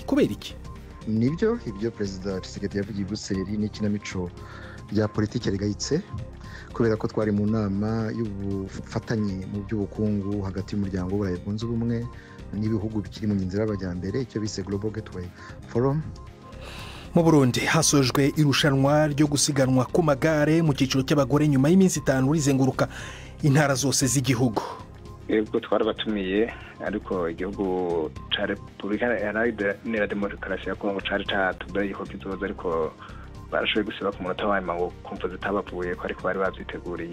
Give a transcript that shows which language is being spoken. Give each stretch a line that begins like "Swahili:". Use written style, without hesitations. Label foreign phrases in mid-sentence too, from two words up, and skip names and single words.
Kinyarwanda: Kubera iki? Nibyo ibyo perezida Tshisekedi yavugiye i Buruseli n'ikinamico rya politiki rigayitse, kubera ko twari mu nama y'ubufatanye mu by'ubukungu hagati y'umuryango w'Uburayi bwunze ubumwe n'ibihugu bikiri mu nzira y'abajyambere, icyo bise Global Gateway Forum. Mu Burundi hasojwe irushanwa ryo gusiganwa ku magare mu cyiciro cy'abagore nyuma y'iminsi 5 rizenguruka intara zose z'igihugu.
Rundi: Yego twarabatumiye, ariko igihugu ca Repubulika Iharanira Demokarasi ya Kongo cari catubaye ko kizoza, ariko barashoboye gusiba ku munota wa nyuma ngo kumva zitabavuye ko ariko bari babyiteguriye.